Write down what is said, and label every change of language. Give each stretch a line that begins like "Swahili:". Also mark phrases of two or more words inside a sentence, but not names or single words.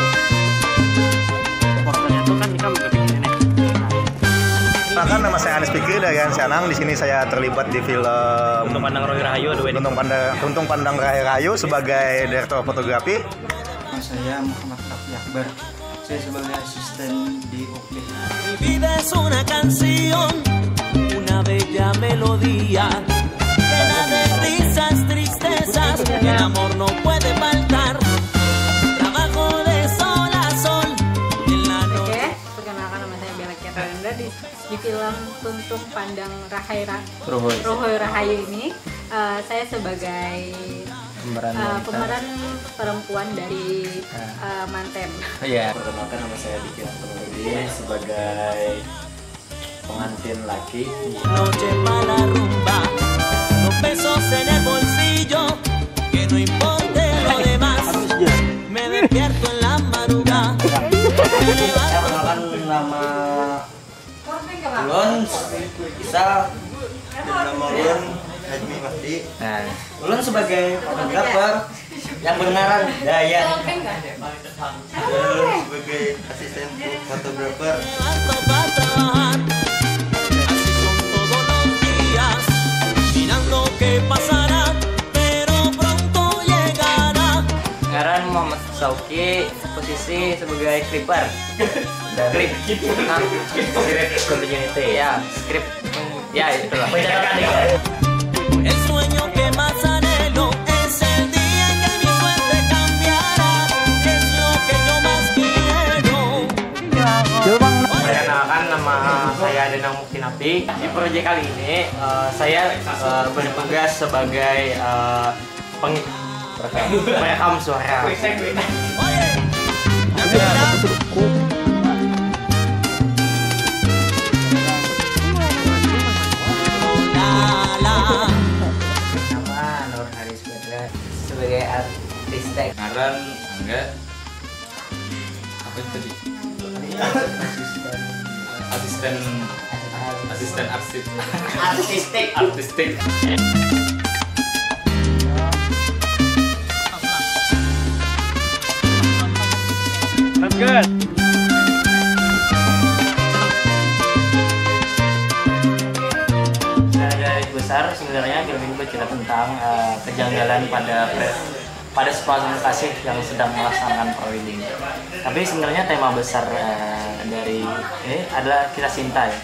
Indonesian: Fotonya itu kan kita juga bikin ini. Perkenalkan, nama saya Anis Fikri dari Ansianang. Di ssini saya terlibat di film Tuntung Pandang Rahayu, Tuntung Pandang Rahayu sebagai direktur fotografi. Saya Muhammad Rafi Akbar. Saya sebagai asisten di OP.
Spanish: Mi vida es una canción, una bella melodía, llena de risas, tristezas, el amor no puede faltar. Trabajo de sol a sol, en la noche.
Indonesian: Oke, perkenalkan nama saya Bella Kiranda di film Tuntung Pandang Rahayu ini. Saya sebagai pemeran perempuan dari Manten. Iya. Perkenalkan, nama saya Diki Antonudi sebagai pengantin laki.
Spanish: Noche para la rumba, los pesos en el bolsillo, que no importe lo demás. Me despierto en la madrugada.
Indonesian: Saya perkenalkan nama Ulun Isa, nama Ulun Hajmi Mahdi. Nah, Ulun sebagai fotografer yang benaran Dayan. Ulun sebagai asisten fotografer.
Spanish: Levanto para trabajar, así son todos los días, mirando qué pasará, pero pronto llegará.
Indonesian: sekarang Muhammad Sauki, posisi sebagai skriper. Dari
English: script continuity
Indonesian: ya, script ya itulah.
Spanish: El sueño que más anhelo es el día en que mi suerte cambiará, es lo que yo más quiero.
Indonesian: Perkenalkan, nama saya Denang Muktinapi. Di proyek kali ini saya bertugas sebagai perekam suara. Oye, Nama Nur Haris Badra sebagai arsitek. Ngaran enggak apa itu tadi? Asisten artistik.
English: That's good.
Indonesian: Garis besar sebenarnya film ini bercerita tentang kejanggalan pada sepasang kasih yang sedang melaksanakan prewedding. Tapi sebenarnya tema besar dari ini adalah kisah cinta ya.